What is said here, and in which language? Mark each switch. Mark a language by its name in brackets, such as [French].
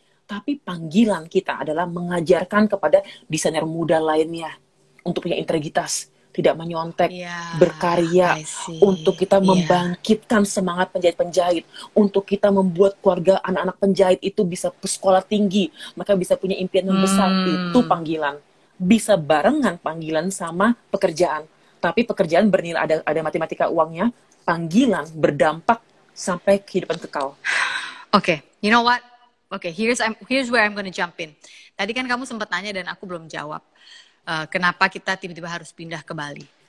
[Indonesian] Tapi panggilan kita adalah mengajarkan kepada desainer muda lainnya untuk punya integritas, tidak menyontek, berkarya, untuk kita membangkitkan semangat penjahit-penjahit, untuk kita membuat keluarga anak-anak penjahit itu bisa sekolah tinggi, mereka bisa punya impian yang besar. Itu panggilan. Bisa barengan panggilan sama pekerjaan. Tapi pekerjaan bernilai, ada matematika uangnya, panggilan berdampak sampai kehidupan kekal. [English] Oke, you know what? Oke, here's where I'm gonna jump in. [Indonesian] Tadi kan kamu sempat nanya dan aku belum jawab. Kenapa kita tiba-tiba harus pindah ke Bali?